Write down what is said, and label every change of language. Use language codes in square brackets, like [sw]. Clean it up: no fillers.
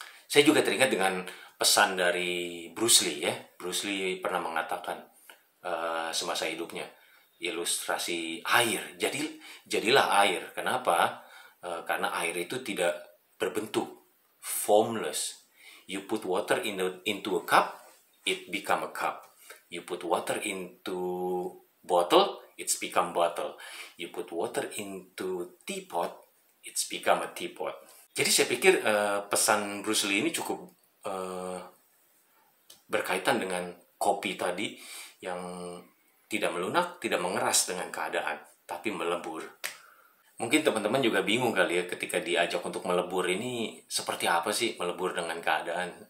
[id] Saya juga teringat dengan pesan dari Bruce Lee ya. Bruce Lee pernah mengatakan semasa hidupnya, ilustrasi air. Jadilah air. Kenapa? Karena air itu tidak berbentuk, formless. [en] You put water into a cup, it become a cup. You put water into bottle, it's become bottle. You put water into teapot, it's become a teapot. [id] Jadi saya pikir pesan Bruce Lee ini cukup berkaitan dengan kopi tadi yang tidak melunak, tidak mengeras dengan keadaan, tapi melebur. Mungkin teman-teman juga bingung kali ya ketika diajak untuk melebur ini seperti apa sih melebur dengan keadaan.